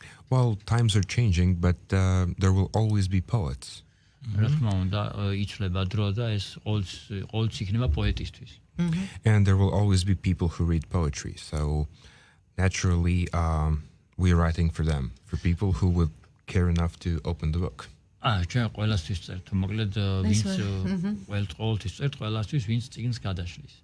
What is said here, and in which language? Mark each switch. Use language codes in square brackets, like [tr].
[en] well, times are changing, but there will always be poets. [ka] რა თქმა უნდა იცვლება დრო და ეს ყოველთვის იქნება პოეტისთვის. [en] And there will always be people who read poetry. So naturally, we're writing for them, for people who would care enough to open the book. [ka] ჩვენ ყველასთვის წერთ, მოკლედ ვინც ყოველთვის წერთ, ყველასთვის ვინც წიგნს გადაშლის.